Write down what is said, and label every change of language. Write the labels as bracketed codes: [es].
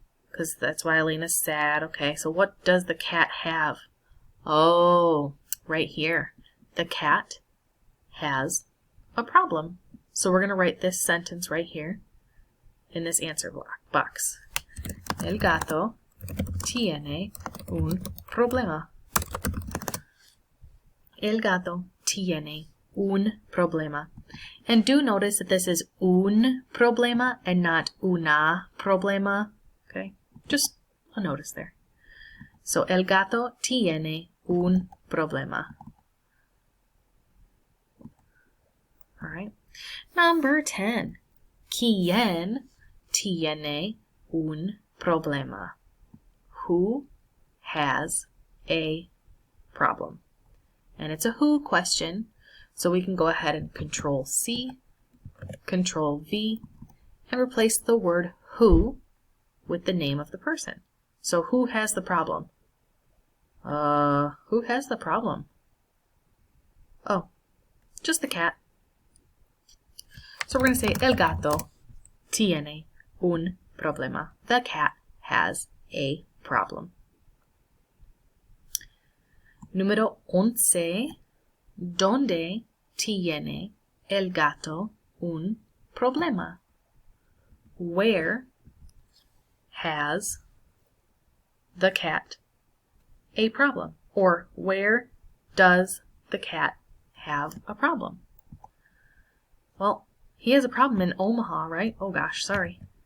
[en] Because that's why Elena's sad. Okay, so what does the cat have? Oh, right here. The cat has a problem. So we're going to write this sentence right here in this answer box. [es] El gato tiene un problema. El gato tiene un problema. [en] And do notice that this is un problema and not una problema. Okay, just a notice there. [es] So, el gato tiene un problema. [en] All right. Number 10. [es] ¿Quién tiene un problema? [en] Who has a problem? And it's a who question, so we can go ahead and Control C, Control V, and replace the word who with the name of the person. So who has the problem? Who has the problem? Oh, just the cat. So we're going to say [es] el gato tiene un problema. [en] The cat has a problem. [es] Número 11. ¿Dónde tiene el gato un problema? [en] Where has the cat a problem? Or where does the cat have a problem? Well, he has a problem in Omaha, right? Oh gosh, sorry.